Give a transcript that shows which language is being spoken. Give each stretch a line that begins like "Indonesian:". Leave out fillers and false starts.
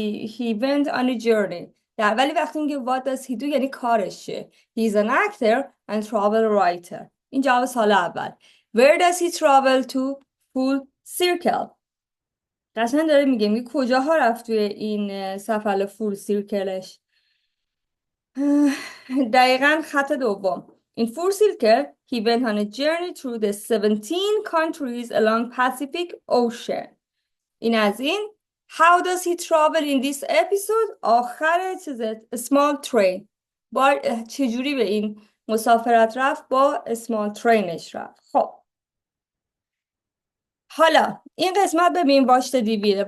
English: He went on a journey.
Persian: ولی وقتی میگه
English: what does he do
Persian: یعنی کارش چیه.
English: He's an actor and travel writer.
Persian: این جواب سال اول.
English: Where does he travel to? Full circle.
Persian: قشنگ داره میگه کجاها رفت توی این سفر فول سیرکلش. دقیقاً خط دوم.
English: In Full Circle, he went on a journey through the 17 countries along Pacific Ocean.
Persian: این از این
English: How does he travel in this episode؟
Persian: آخر چیزه
English: small train.
Persian: با چجوری به این مسافرت رفت؟ با
English: small train
Persian: ش رفت. خب حالا این قسمت ببین
English: watch the DVD.